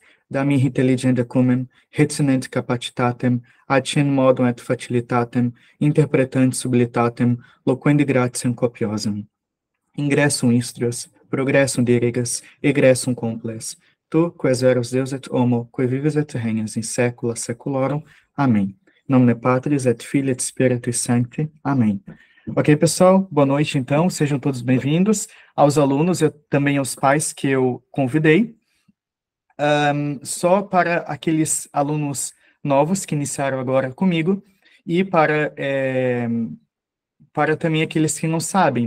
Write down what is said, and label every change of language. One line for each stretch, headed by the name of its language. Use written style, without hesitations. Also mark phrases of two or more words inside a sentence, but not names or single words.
Latin: Da-mi intelligenda cumen, retinent capacitatem, ad modum et facilitatem, interpretant sublitatem, loquendi gratiam copiosam. Ingressum instruas, progressum dirigas, egressum comples. Tu, quas eros Deus et homo, qui vives et regnas in saecula saeculorum.
Portuguese: Amém. Em nome de
Latin: Patris et Filii et Spiritus Sancti.
Portuguese: Amém. Ok, pessoal? Boa noite, então. Sejam todos bem-vindos. Aos alunos e também aos pais que eu convidei. Só para aqueles alunos novos que iniciaram agora comigo e para também aqueles que não sabem.